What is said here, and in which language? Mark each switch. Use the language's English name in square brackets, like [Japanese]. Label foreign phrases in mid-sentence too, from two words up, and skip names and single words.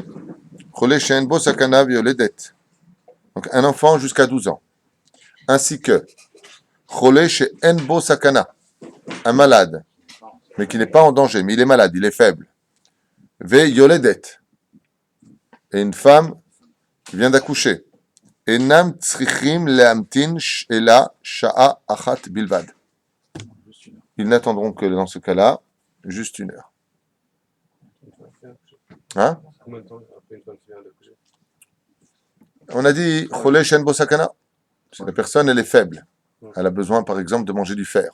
[Hebrew] חולה שאין בו סכנה ויולדת. [French] Donc, un enfant jusqu'à 12 ans. Ainsi que [Hebrew] חולה שאין בו סכנה, [French] un malade, mais qui n'est pas en danger, mais il est malade, il est faible. [Hebrew] ויולדת. [French] Et une femme qui vient d'accoucher. [Hebrew] אינם צריכים להמתין אלא שעה אחת בלבד. [French] Ils n'attendront que dans ce cas-là, juste 1 heure. Hein? Combien de temps après une femme qui vient d'accoucher? On a dit [Hebrew] חולה שאין בו סכנה. [French] Si la personne elle est faible, elle a besoin par exemple de manger du fer.